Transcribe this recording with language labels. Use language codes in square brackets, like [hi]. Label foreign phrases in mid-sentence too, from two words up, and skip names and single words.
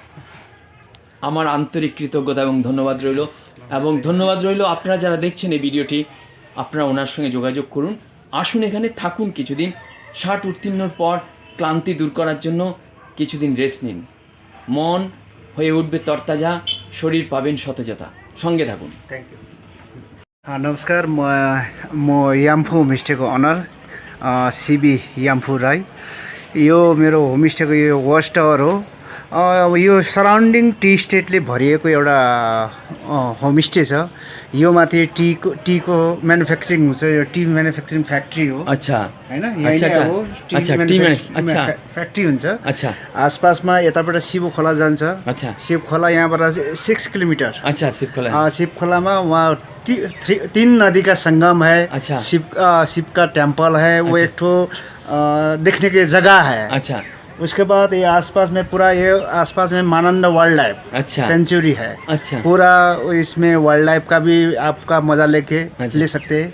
[bn] আমার আন্তরিক কৃতজ্ঞতা এবং ধন্যবাদ রইল। এবং ধন্যবাদ রইল আপনারা যারা দেখছেন এই ভিডিওটি, আপনারা ওনার সঙ্গে যোগাযোগ করুন, আসুন এখানে থাকুন কিছুদিন। 60 উত্তীর্ণর পর ক্লান্তি দূর করার জন্য কিছুদিন রেস্ট নিন, মন হয়ে উঠবে তরতাজা, শরীর পাবেন সতেজতা। সঙ্গে থাকুন। [en] thank you. [ne] नमस्कार, म याम्फू होमस्टेको अनर सिबी याम्फू राई। यो मेरो होमस्टेको यो वाच टावर हो। अब यो [en] surrounding tea estateले [ne] भरिएको एउटा होमस्टे छ। यो माथि [en] teaको manufacturing [ne] हुन्छ, यो [en] tea manufacturing factory [ne] हो। [hi] अच्छा [ne] हैन, [hi] अच्छा [ne] यहाँ हो [en] tea factory [ne] हुन्छ। [hi] अच्छा [ne] आसपासमा यताबाट शिव खोला जान्छ। [hi] अच्छा [ne] शिव खोला यहाँबाट 6 किलोमिटर। [hi] अच्छा शिव खोला। शिव खोलामा वहाँ 3 नदी का संगम है। अच्छा शिव का टेम्पल है। वो एक ठो देखने की जगह है। अच्छा उसके बाद ये आसपास में पूरा, ये आसपास में मानंद [en] wild life [hi] अच्छा सेंचुरी है। अच्छा पूरा इसमें [en] wild life [hi] का भी आपका मजा लेके ले सकते हैं।